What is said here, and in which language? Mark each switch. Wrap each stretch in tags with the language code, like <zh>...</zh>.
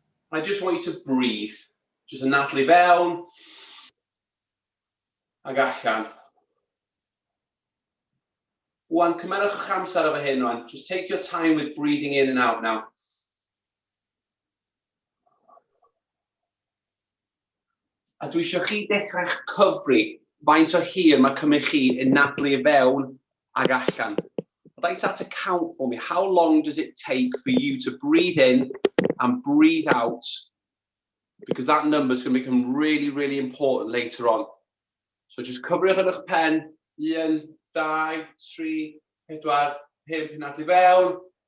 <en>And I just want you to breathe. Just</en> <cy>anadlu fewn, ag allan. Wan, cymerwch eich amser efo hyn rwan.</cy> <en>Just take your time with breathing in and out now.</en> <cy>A dwi eisiau chi dechrau eich cyfri faint o hir mae cymryd chi yn nadlu i fewn ag allan.</cy> <en>I'd like that to count for me. How long does it take for you to breathe in and breathe out? Because that number is going to become really, really important later on. So just</en> <cy>cofiwch yn eich pen.</cy> <en>1, 2, 3, 4, 5</en> <cy>nadlu fewn.</cy>